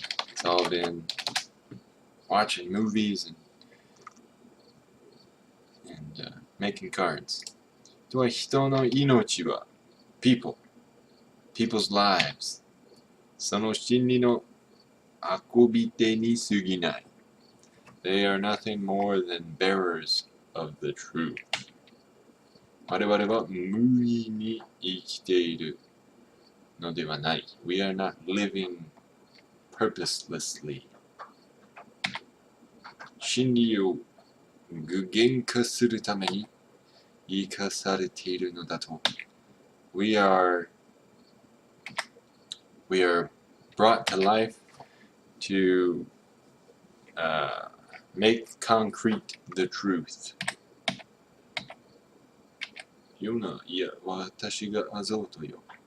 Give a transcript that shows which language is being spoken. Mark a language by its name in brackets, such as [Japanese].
[English] It's all been watching movies and making cards. [Japanese] 人は人の命は [English] people, people's lives. [Japanese] その真理の運び手に過ぎない. [English] They are nothing more than bearers of the truth. [Japanese] 我々は無意に生きているのではない. [English] We are not living purposelessly. [Japanese] 真理を具現化するために生かされているのだと. [English] We are brought to life to make concrete the truth. [Japanese] ヨナ、いや、私がアゾートよ。